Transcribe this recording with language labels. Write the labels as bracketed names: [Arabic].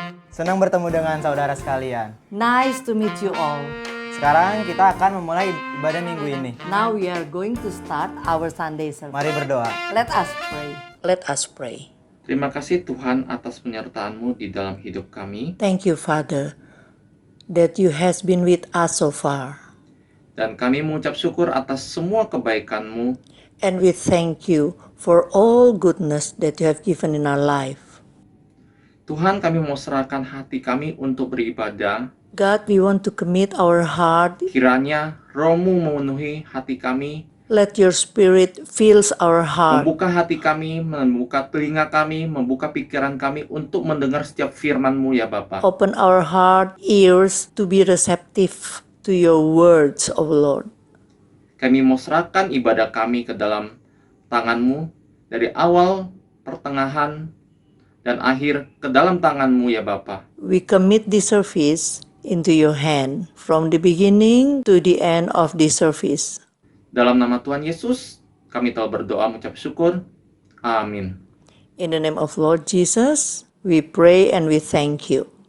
[Indonesian] Senang bertemu dengan saudara sekalian. [English] Nice to meet you all. [Indonesian] Sekarang kita akan memulai ibadah minggu ini. [English] Now we are going to start our Sunday service. [Indonesian] Mari berdoa. [English] Let us pray. Let us pray. [Indonesian] Terima kasih Tuhan atas penyertaan-Mu di dalam hidup kami. [English] Thank you, Father, that you has been with us so far. [Indonesian] Dan kami mengucap syukur atas semua kebaikan-Mu. [English] And we thank you for all goodness that you have given in our life. [Indonesian] Tuhan, kami mau serahkan hati kami untuk beribadah. [English] God, we want to commit our heart. [Indonesian] Kiranya Roh-Mu memenuhi hati kami, [English] Let your spirit fills our heart. [Indonesian] membuka hati kami, membuka telinga kami, membuka pikiran kami untuk mendengar setiap firman-Mu ya Bapa. [English] Open our heart, ears to be receptive to your words, O Lord. [Indonesian] Kami mau serahkan ibadah kami ke dalam tangan-Mu, dari awal, pertengahan, dan akhir ke dalam tangan-Mu ya Bapa. [English] We commit this service into your hand from the beginning to the end of this service. [Indonesian] Dalam nama Tuhan Yesus, kami telah berdoa mengucap syukur. Amin. [English] In the name of Lord Jesus, we pray and we thank you.